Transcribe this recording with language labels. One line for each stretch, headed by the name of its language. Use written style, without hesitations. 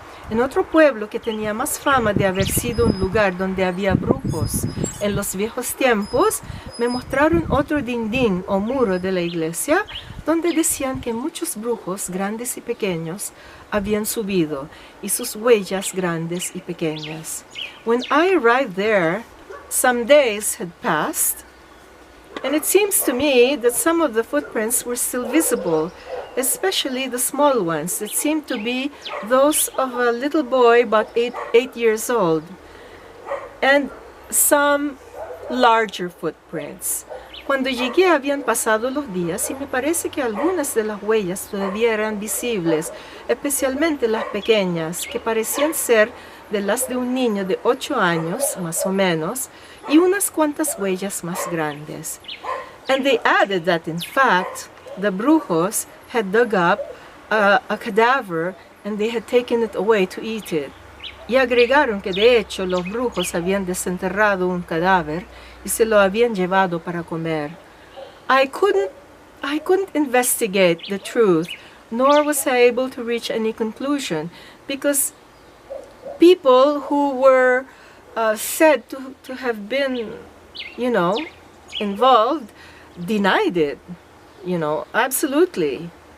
Spanish: En otro pueblo que tenía más fama de haber sido un lugar donde había brujos en los viejos tiempos, me mostraron otro dindín o muro de la iglesia donde decían que muchos brujos grandes y pequeños habían subido y sus huellas grandes y pequeñas.
English: When I arrived there, some days had passed, and it seems to me that some of the footprints were still visible, especially the small ones that seemed to be those of a little boy about 8 years old, and some larger footprints.
Spanish: Cuando llegué habían pasado los días y me parece que algunas de las huellas todavía eran visibles, especialmente las pequeñas, que parecían ser de las de un niño de 8 años, más o menos, y unas cuantas huellas más grandes.
English: And they added that, in fact, the brujos had dug up a cadaver and they had taken it away to eat it.
Spanish: Y agregaron que de hecho los brujos habían desenterrado un cadáver y se lo habían llevado para comer.
English: I couldn't investigate the truth, nor was I able to reach any conclusion, because people who were said to have been, involved, denied it, absolutely.